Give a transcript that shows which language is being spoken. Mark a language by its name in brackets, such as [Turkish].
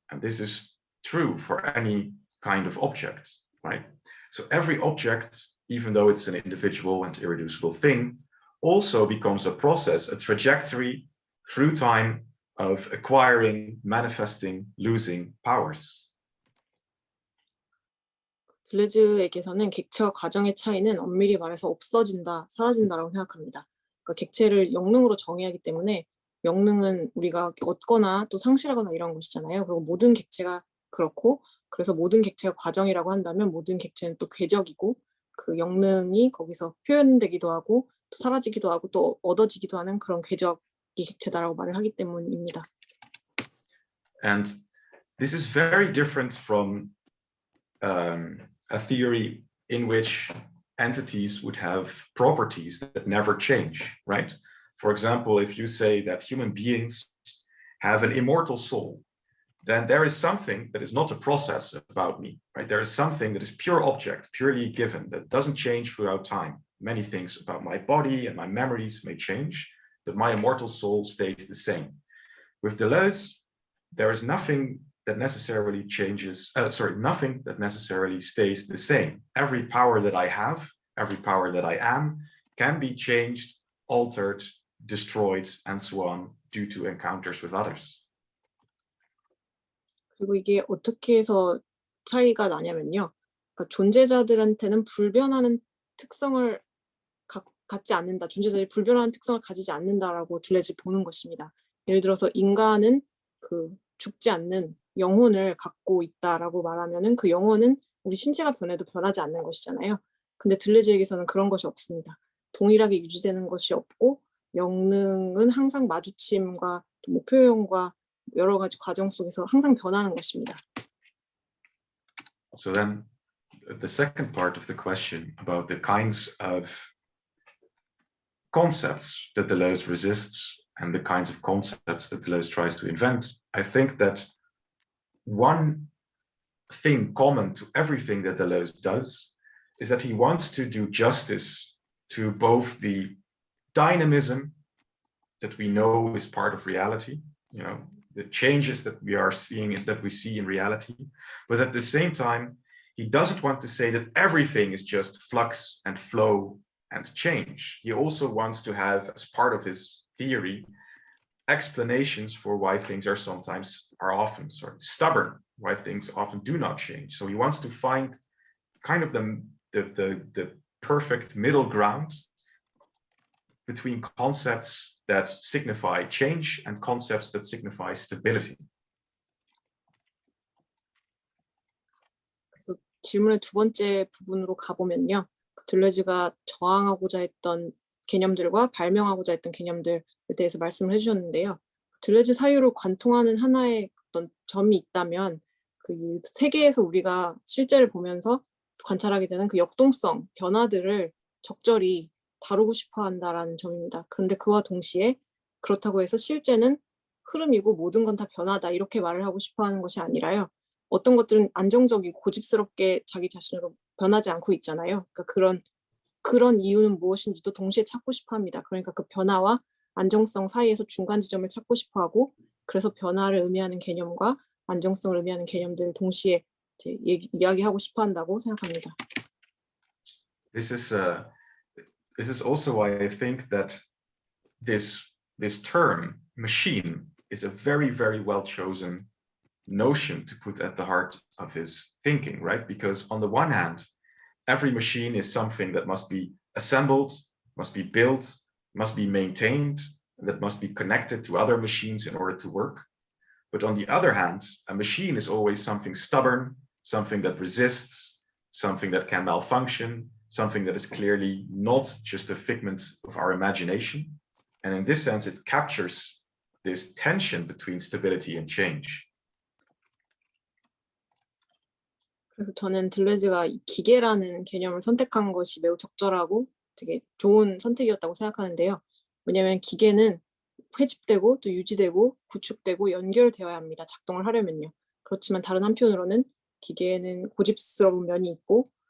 [English] And this is true for any kind of object, right? So every object, even though it's an individual and irreducible thing, also becomes a process, a trajectory through time of acquiring, manifesting, losing powers. [Korean] 들레즈에게서는 객체와 과정의 차이는 엄밀히 말해서 없어진다, 사라진다라고 생각합니다. 그러니까 객체를 영능으로 정의하기 때문에 영능은 우리가 얻거나 또 상실하거나 이런 것이잖아요. 그리고 모든 객체가 그렇고, 그래서 모든 객체가 과정이라고 한다면 모든 객체는 또 궤적이고, 그 영능이 거기서 표현되기도 하고 또 사라지기도 하고 또 얻어지기도 하는 그런 궤적이 객체다라고 말을 하기 때문입니다. [English] And this is very different from a theory in which entities would have properties that never change, right? For example, if you say that human beings have an immortal soul, then there is something that is not a process about me, right? There is something that is pure object, purely given, that doesn't change throughout time. Many things about my body and my memories may change, but my immortal soul stays the same. With Deleuze, there is nothing that necessarily changes, nothing that necessarily stays the same. Every power that I have, every power that I am, can be changed, altered, destroyed, and so on, due to encounters with others. [Korean] 그리고 이게 어떻게 해서 차이가 나냐면요. 그러니까 존재자들한테는 불변하는 특성을 갖지 않는다. 존재자들이 불변하는 특성을 가지지 않는다라고 들레즈 보는 것입니다. 예를 들어서 인간은 그 죽지 않는 영혼을 갖고 있다라고 말하면은 그 영혼은 우리 신체가 변해도 변하지 않는 것이잖아요. 근데 들레즈에게서는 그런 것이 없습니다. 동일하게 유지되는 것이 없고 영능은 항상 마주침과 또 목표형과 여러 가지 과정 속에서 항상 변하는 것입니다. [English] So then the second part of the question about the kinds of concepts that Deleuze resists and the kinds of concepts that Deleuze tries to invent, I think that one thing common to everything that Deleuze does is that he wants to do justice to both the dynamism that we know is part of reality, you know, the changes that we are seeing and that we see in reality, but at the same time, he doesn't want to say that everything is just flux and flow and change. He also wants to have, as part of his theory, explanations for why things are often sort of stubborn, why things often do not change. So he wants to find kind of the perfect middle ground between concepts that signify change and concepts that signify stability. [Korean] 그래서 질문의 두 번째 부분으로 가보면요. 들레즈가 저항하고자 했던 개념들과 발명하고자 했던 개념들에 대해서 말씀을 해주셨는데요. 들레즈 사유로 관통하는 하나의 어떤 점이 있다면 그 세계에서 우리가 실제를 보면서 관찰하게 되는 그 역동성, 변화들을 적절히 다루고 싶어 한다라는 점입니다. 그런데 그와 동시에 그렇다고 해서 실제는 흐름이고 모든 건 다 변하다 이렇게 말을 하고 싶어 하는 것이 아니라요. 어떤 것들은 안정적이고 고집스럽게 자기 자신으로 변하지 않고 있잖아요. 그러니까 그런 이유는 무엇인지도 동시에 찾고 싶어 합니다. 그러니까 그 변화와 안정성 사이에서 중간 지점을 찾고 싶어 하고 그래서 변화를 의미하는 개념과 안정성을 의미하는 개념들을 동시에 이제 이야기하고 싶어 한다고 생각합니다. [English] This is also why I think that this term machine is a very, very well chosen notion to put at the heart of his thinking, right? Because on the one hand, every machine is something that must be assembled, must be built, must be maintained, and that must be connected to other machines in order to work. But on the other hand, a machine is always something stubborn, something that resists, something that can malfunction, something that is clearly not just a figment of our imagination. And in this sense, it captures this tension between stability and change. [Korean] 그래서 저는 들레즈가 기계라는 개념을 선택한 것이 매우 적절하고 되게 좋은 선택이었다고 생각하는데요. 왜냐하면 기계는 회집되고 또 유지되고 구축되고 연결되어야 합니다. 작동을 하려면요. 그렇지만 다른 한편으로는 기계에는 고집스러운 면이 있고